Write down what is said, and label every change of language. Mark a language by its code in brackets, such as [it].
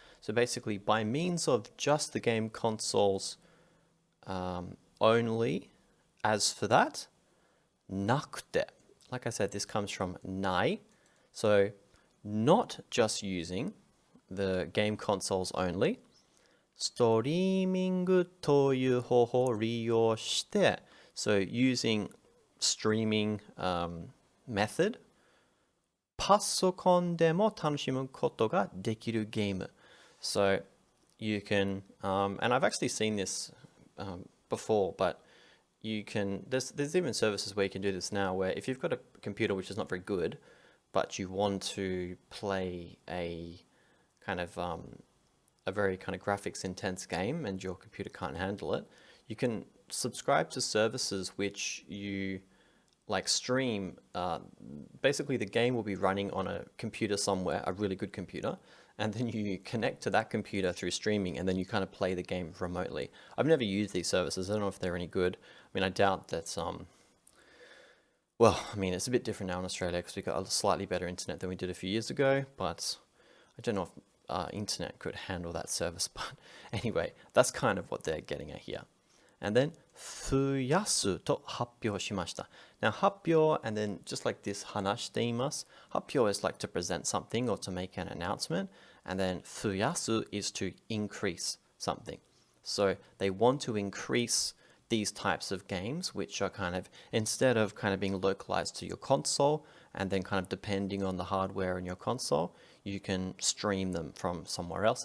[en] So basically, by means of just the game consoles only, as for that, nakute. Like I said, this comes from nai. So not just using the game consoles only. [ja] ストリーミングという方法を利用して、 [en] so using streaming method, [ja] パソコンでも楽しむことができるゲーム. [en] So you can, and I've actually seen this before, but you can, there's even services where you can do this now, where if you've got a computer which is not very good, but you want to play a kind of a very kind of graphics intense game and your computer can't handle it, you can subscribe to services which you like stream. Basically the game will be running on a computer somewhere, a really good computer, and then you connect to that computer through streaming, and then you kind of play the game remotely. I've never used these services. I don't know if they're any good. I mean, I doubt that well, I mean, it's a bit different now in Australia because we got a slightly better internet than we did a few years ago, but I don't know if internet could handle that service. But anyway, that's kind of what they're getting at here. And then [ja] 増やすと発表しました. [en] Now 発表, and then just like this 話しています. 発表 is like to present something or to make an announcement, and then 増やす is to increase something. So they want to increase these types of games, which are kind of, instead of kind of being localized to your console and then kind of depending on the hardware in your console, you can stream them from somewhere else.